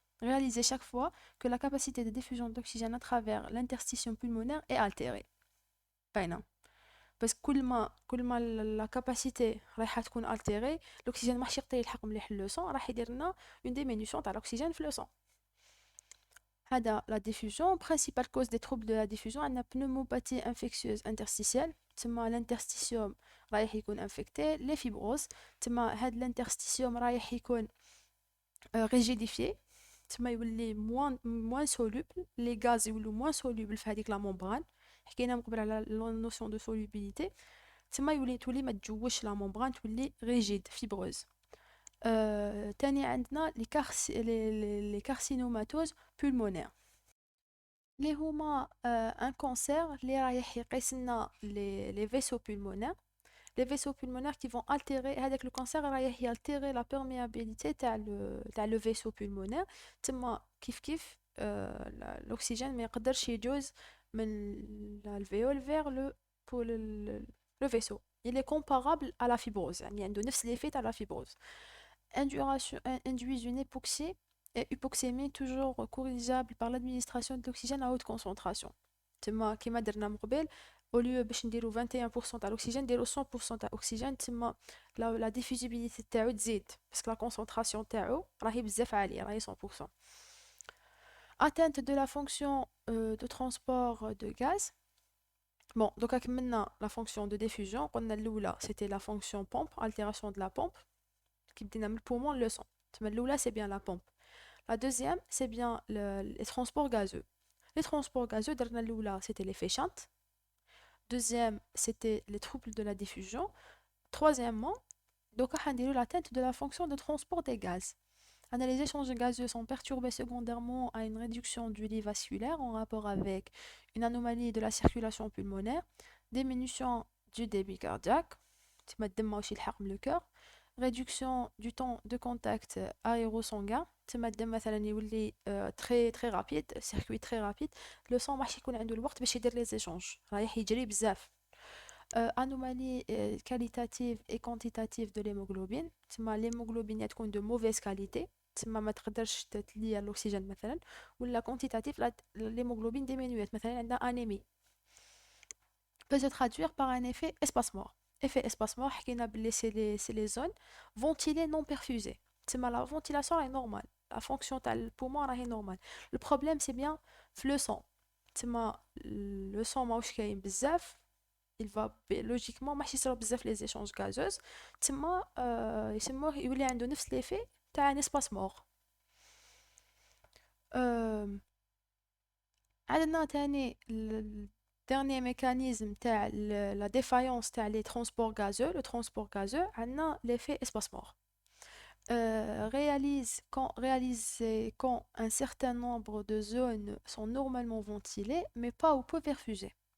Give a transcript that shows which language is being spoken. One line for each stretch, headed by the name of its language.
French: Réaliser chaque fois que la capacité de diffusion d'oxygène à travers l'interstitium pulmonaire est altérée.
Arabic: باينة. parce que كل ما la capacité رايحة تكون altérée،
French: l'oxygène ماحش
Arabic: يقدر يلحق مليح لو sang، راح يدير لنا une diminution تاع l'oxygène في le sang. هذا la diffusion.
French: Principale cause des troubles de la diffusion عندنا pneumopathie infectieuse interstitielle،
Arabic: تما l'interstitium رايح يكون infecté.
French: les fibroses، تما هاد l'interstitium رايح يكون rigidifié، تما يولي moins soluble، les gaz يولوا moins soluble في هذيك la membrane.
Arabic: حكينا من قبل على la notion de solubilité. تما تولي ما تجوش la membrane، تولي rigide fibreuse. تاني عندنا
French: les carcinomatoses pulmonaires
Arabic: اللي هما ان كونسير اللي رايح يقيس لنا les vaisseaux pulmonaires.
French: les vaisseaux pulmonaires qui vont altérer
Arabic: هذاك le cancer رايح يaltérer la perméabilité تاع le vaisseau pulmonaire. تما كيف l'oxygène ما يقدرش يجوز من l'alvéole vers le vaisseau.
French: Il est comparable à la fibrose،
Arabic: يعني عنده نفس l'effet تاع la fibrose.
French: Induisent une hypoxie et hypoxémie toujours corrigeable par l'administration d'oxygène à haute concentration.
Arabic: تما كيما درنا من قبل، au lieu باش نديرو 21% تاع l'oxygène نديرو 100% تاع oxygène، تما la diffusibilité تاعو تزيد
French: parce que la concentration
Arabic: تاعو راهي بزاف عالية، راهي 100%.
French: Atteinte de la fonction de transport de gaz. Bon, donc maintenant la fonction de diffusion. قلنا الأولى c'était la fonction pompe, altération de la pompe
Arabic: qui بدينا من البومون le sang.
French: تما الأولى c'est bien la pompe. La deuxième c'est bien les transports gazeux. Les transports gazeux
Arabic: درنا الأولى
French: c'était l'effet shunt. Deuxième c'était les troubles de la diffusion. Troisièmement donc حنديرو l'atteinte de la fonction de transport des gaz. Les échanges gazeux sont perturbés secondairement à une réduction du lit vasculaire en rapport avec une anomalie de la circulation pulmonaire, diminution du débit cardiaque, le cœur, réduction du temps de contact aérosanguin.
Arabic: تما الدم مثلا يولي
French: très très rapide, circuit très rapide.
Arabic: Le sang ماحش يكون عنده الوقت باش يدير les échanges, رايح يجري بزاف.
French: Anomalie qualitative et quantitative de l'hémoglobine.
Arabic: تما l'hémoglobine تكون
French: de mauvaise qualité,
Arabic: تما ما تقدرش تلي الأكسجين مثلا. ولا quantitative l'hémoglobine diminuée, مثلا عندنا anémie,
French: peut se traduire par un effet espace-mort. Effet espace-mort,
Arabic: حكينا باللي
French: c'est les zones ventilées non perfusées. تما la ventilation est normale, la fonction تاع البومون راهي normale. Le problème c'est bien في le sang.
Arabic: تما le sang ماهوش كاين بزاف,
French: il va logiquement
Arabic: ماحش يصراو بزاف les échanges gazeuses. تما يسموه يولي عنده نفس l'effet تاع un espace-mort.
French: euh, عندنا تاني dernier mécanisme تاع la défaillance تاع les transports gazeux. Le transport gazeux عندنا l'effet espace-mort. Réalisé quand un certain nombre de zones sont normalement ventilées mais pas ou peu perfusées.